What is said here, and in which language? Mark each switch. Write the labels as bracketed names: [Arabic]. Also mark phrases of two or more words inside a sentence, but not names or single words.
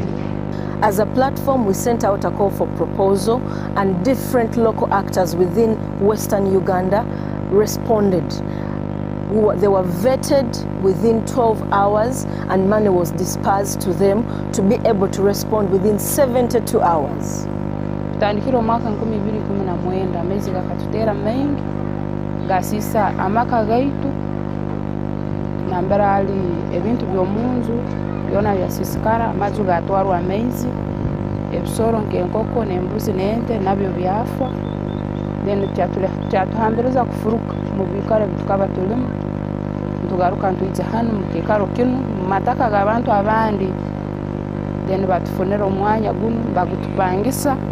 [English] As a platform, we sent out a call for proposal, and different local actors within Western Uganda responded. They were vetted within 12 hours, and money was dispersed to them to be able to respond within 72 hours. [Nyankole] Tandikiro mwaka 2019 amezi gakatutera mengi gasisa amaka gaitu nambera ali ebintu byomunzu byona byasisikara amaju gatwarwa amezi ebisoro nk'enkoko n'embuzi n'ente nabyo byafwa then kyatuhambiriza kufuruka mu bikaro bitukaba tulimu tugaruka ntujja hano mu kikaro kinu mu mataka g'abantu abandi then batufunira omwanya guno bagutupangisa